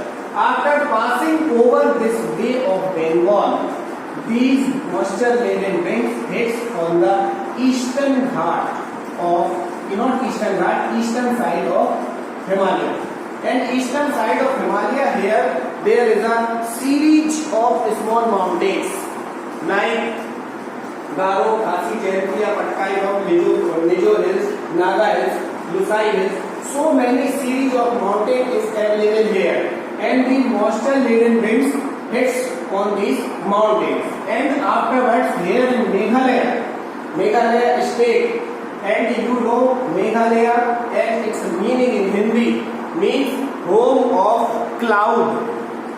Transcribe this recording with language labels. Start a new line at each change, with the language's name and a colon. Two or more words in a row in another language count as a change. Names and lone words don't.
English: After passing over this Bay of Bengal, these moisture-laden winds hits on the eastern ghat of, not eastern ghat, eastern side of Himalaya. And eastern side of Himalaya here, there is a series of small mountains like Garo, Khasi, Jayapura, Patkai Rock, Nijo Hills, Naga Hills, Lusai Hills. So many series of mountains is available here, and the moisture-laden winds hits on these mountains. And afterwards, here in Meghalaya state, and you know Meghalaya and its meaning in Hindi means home of cloud.